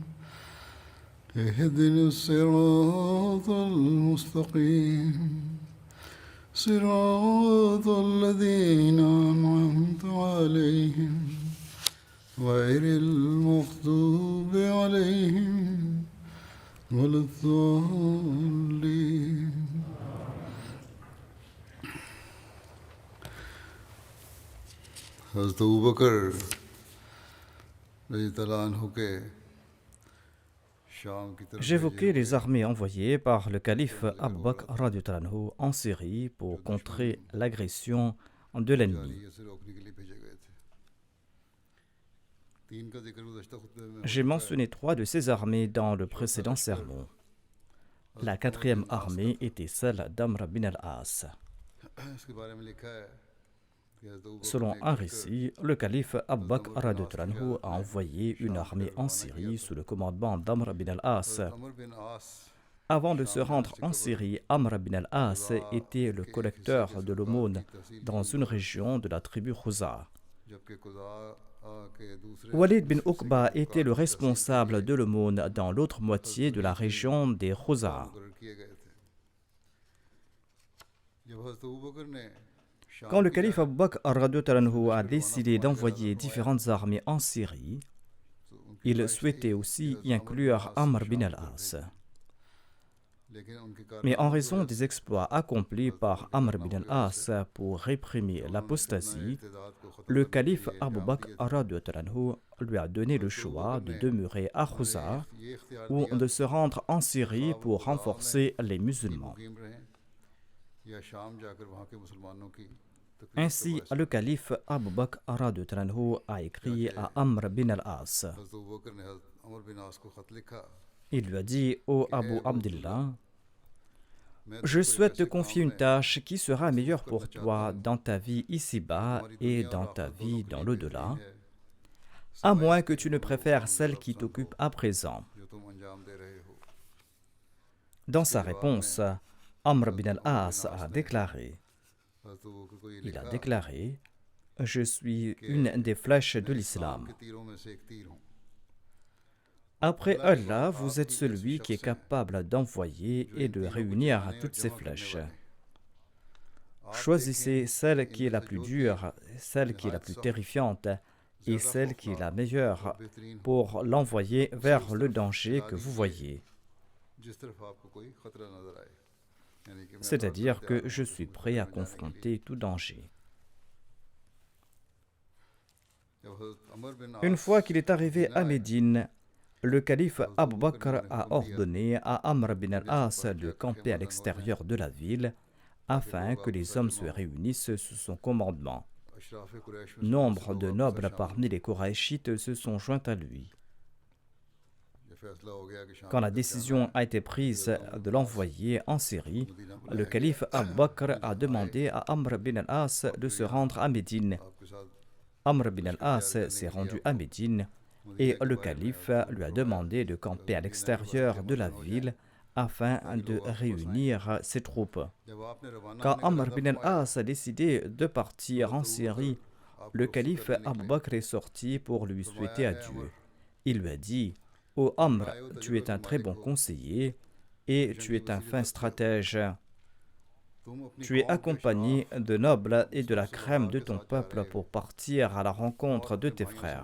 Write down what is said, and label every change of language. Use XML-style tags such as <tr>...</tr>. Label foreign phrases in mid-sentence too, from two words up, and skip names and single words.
<ar>اهدنا الصراط المستقيم صراط الذين أنعمت عليهم غير المغضوب عليهم ولا الضالين.</ar> <ur>حضرت ابوبکر</ur> <ar>رضی اللہ عنہ</ar> <ur>کے شام کی طرف</ur> <fr>J'évoquais les armées envoyées par le calife Abu Bakr</fr> <ar>رضي الله عنه</ar> <fr>en Syrie pour contrer l'agression de l'ennemi.</fr> <ur>جارحیت سے روکنے کے لیے بھیجے گئے تھے. تین کا ذکر گزشتہ خطبے میں</ur> <fr>J'ai mentionné 3 de ces armées dans le précédent sermon. La 4e armée était celle d'Amr bin al-As.</fr> <ur>اس کے بارے میں لکھا ہے کہ حضرت ابوبکر</ur> <fr>Selon un récit, le calife Abu Bakr</fr> <ar>رضي الله عنه</ar> <fr>a envoyé une armée en Syrie sous le commandement d'Amr bin al-As.</fr> <ur>عمر بن عاص</ur> <fr>Avant de se rendre en Syrie, Amr bin al-As était le collecteur de l'aumône dans une région de la tribu Khuza.</fr> <ur>جبکہ قضاء کے دوسرے</ur> <fr>Walid bin Uqba était le responsable de l'aumône dans l'autre moitié de la région des Khuza.</fr> <ur>مقرر کیے گئے تھے. جب حضرت ابوبکر نے شام</ur> <fr>Quand le</fr> <ur>کی</ur> <fr>calife Abu Bakr</fr> <ar>رضي الله عنه</ar> <fr>a décidé d'envoyer différentes armées en Syrie, il souhaitait aussi y inclure Amr bin al-As.</fr> <ur>لیکن ان کے</ur> <fr>Mais en raison des exploits accomplis par Amr bin al-As pour réprimer l'apostasie,</fr> <ur>ارتداد کو ختم</ur> <fr>le calife Abu Bakr</fr> <ar>رضي الله عنه</ar> <fr>lui a donné le choix de demeurer à Khuza</fr> <ur>یہ اختیار</ur> <fr>ou de se rendre en Syrie pour renforcer les musulmans.</fr> <ur>مقیم رہیں یا شام جا کر وہاں کے مسلمانوں کی تکلیف</ur> <fr>Ainsi, le calife Abu Bakr</fr> <ar>رضي الله عنه</ar> <fr>a écrit à Amr bin al-As.</fr> <ur>حضرت ابوبکر نے حضرت عمر بن عاص کو خط لکھا.</ur> <fr>Il lui a dit, ô Abu Abdullah, je souhaite te confier une tâche qui sera meilleure pour toi dans ta vie ici-bas et dans ta vie dans l'au-delà, à moins que tu ne préfères celle qui t'occupe à présent.</fr> <ur>جو تم انجام دے رہے ہو.</ur> <fr>Dans sa réponse, Amr bin al-As a déclaré,</fr> <ur>حضرت ابوبکر کو یہ</ur> <fr>il a</fr> <ur>لکھا</ur> <fr>déclaré, je suis une des flèches de</fr> <ur>اسلام</ur> <fr>l'islam.</fr> <ur>کے تیروں میں سے ایک تیر ہوں.</ur> <fr>Après Allah, vous êtes celui qui est capable d'envoyer et de réunir toutes ces flèches. Choisissez celle qui est la plus dure, celle qui est la plus terrifiante et celle qui est la meilleure pour l'envoyer vers le danger que vous voyez.</fr> <ur>جس طرف آپ کو کوئی خطرہ نظر آئے. یعنی کہ میں</ur> <fr>C'est-à-dire que je suis prêt à confronter tout danger.</fr> <ur>جب حضرت عمر بن</ur> <fr>Une</fr> <ur>عاص</ur> <fr>fois qu'il est arrivé à Médine, le calife Abu Bakr a ordonné à Amr bin al-As de camper à l'extérieur de la ville afin que les hommes se réunissent sous son commandement.</fr> <ur>اشراف قریش میں</ur> <fr>Nombre de nobles parmi les Koraïchites se sont joints à lui.</fr> <ur>یہ فیصلہ ہو گیا کہ شام</ur> <fr>Quand la décision a été prise de l'envoyer en Syrie, le calife Abu Bakr a demandé à Amr bin al-As de se rendre à Médine.</fr> <ur>آپ کے ساتھ</ur> <fr>Amr bin al-As s'est rendu à Médine et le calife lui a demandé de camper à l'extérieur de la ville afin de réunir ses troupes.</fr> <ur>جب آپ نے روانہ</ur> <fr>Quand</fr> <ur>ہونے کا</ur> <fr>Amr</fr> <ur>لفظ</ur> <fr>bin al-As a décidé de partir en Syrie, le calife Abu Bakr est sorti pour lui souhaiter adieu. Il lui a dit: Ô Amr, tu es un très bon conseiller et tu es un fin stratège. Tu es accompagné de nobles et de la crème de ton peuple pour partir à la rencontre de tes frères.</fr>